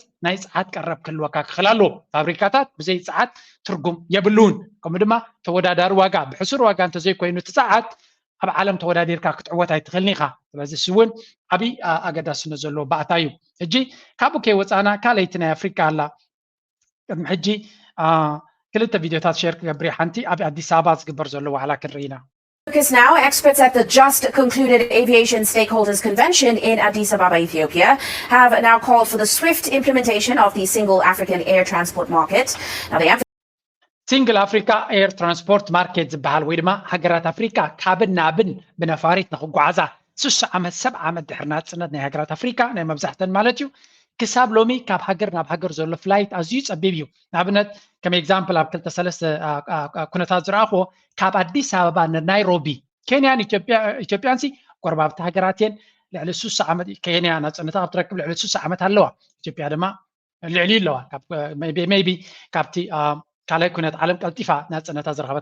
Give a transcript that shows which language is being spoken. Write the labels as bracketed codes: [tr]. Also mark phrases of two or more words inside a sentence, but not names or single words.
[ti] ናይ ፀዓት ቀረብ ክህልወካ ክኽእል ኣለዎ ፋብሪካታት ብዘይ ፀዓት ትርጉም የብሉን ከምኡ ድማ ተወዳዳሪ ዋጋ ብሕሱር ዋጋ እንተዘይኮይኑ እቲ ፀዓት ኣብ ዓለም ተወዳዲርካ ክትዕወት ኣይትኽእልኒ ኢኻ ስለዚ እውን ዓብይ ኣገዳስነት ዘለዎ ባእታ እዩ ሕጂ ካብኡ ከይወፃና ካልአይቲ ናይ ኣፍሪካ ኣላ ቅድሚ ሕጂ ክልተ ቪድዮታት ሼር ክገብር ሓንቲ ኣብ ኣዲስ ኣበባ ዝግበር ዘሎ ዋዕላ ክንርኢና [en] Focus now. Experts at the just concluded Aviation Stakeholders Convention in Addis Ababa, Ethiopia, have now called for the swift implementation of the Single African Air Transport Market. Now, the Single Africa Air Transport Market [ti] ዝበሃል ወይ ድማ ሃገራት ኣፍሪካ ካብን ናብን ብነፋሪት ንኽጓዓዛ 6 ዓመት 7 ዓመት ድሕርና ፅነት ናይ ሃገራት ኣፍሪካ ናይ መብዛሕተን ማለት እዩ ክሳብ ሎሚ ካብ ሃገር ናብ ሃገር ዘሎ ፍላይት ኣዝዩ ፀቢብ እዩ ንኣብነት ከም ኤግዛምፕል ኣብ 2 ኩነታት ዝረኣኽዎ ካብ ኣዲስ ኣበባ ንናይሮቢ ኬንያን ኢትዮጵያን ጎረባብቲ ሃገራት እየን ልዕሊ 6 ዓመት ኬንያ ናፅነታ ክትረክብ ልዕሊ 6 ዓመት ኣለዋ ኢትዮጵያ ድማ ልዕሊ ኣለዋ ሜይቢ ካብቲ ካልኣይ ኩነት ዓለም ቀልጢፋ ናፅነታ ዝረኸበት